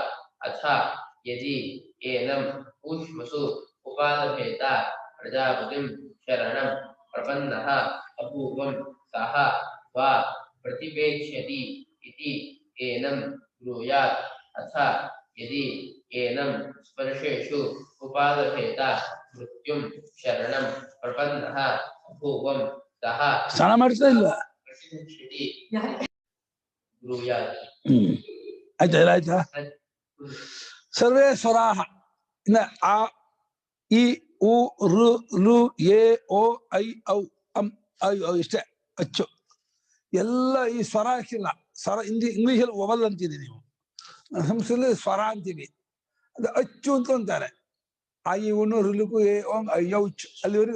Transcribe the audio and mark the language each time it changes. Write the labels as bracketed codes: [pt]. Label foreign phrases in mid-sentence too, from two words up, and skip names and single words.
[sa] अथ यदि एनं ऊष्मसु उपालभेत प्रजापतिं शरणं प्रपन्नः अपूर्वं सः वा प्रतिपेक्ष्यति इति एनं ब्रूयात् अथ यदि एनं स्पर्शेषु उपालभेत मृत्युं शरणं प्रपन्नः अपूर्वं सः [kn] ಸ್ನಾನ ಮಾಡ್ತಾ ಇಲ್ಲ [sa] ब्रूयात् [kn] ಆಯ್ತಾ ಆಯ್ತಾ [sa] ಸರ್ವೇ ಸ್ವರಾಹ [kn] ಇನ್ನ ಆ ಇ ಉ ರು ಲು ಎ ಓ ಐ ಔ ಅಂ ಐ ಔ ಇಷ್ಟೇ ಅಚ್ಚು ಎಲ್ಲ ಈ ಸ್ವರ ಹಾಕಿಲ್ಲ ಸ್ವರ ಇಂಗ್ಲಿಷಲ್ಲಿ ಒವಲ್ ಅಂತೀರಿ ನೀವು ಸಂಸ್ಕೃತದಲ್ಲಿ ಸ್ವರ ಅಂತೀವಿ ಅದು ಅಚ್ಚು ಅಂತ ಅಂತಾರೆ ಆ ಈ ಉಣ್ಣು ರುಲುಕು ಎ ಓಂ ಐ ಔಚ್ ಅಲ್ಲಿವರೆಗೆ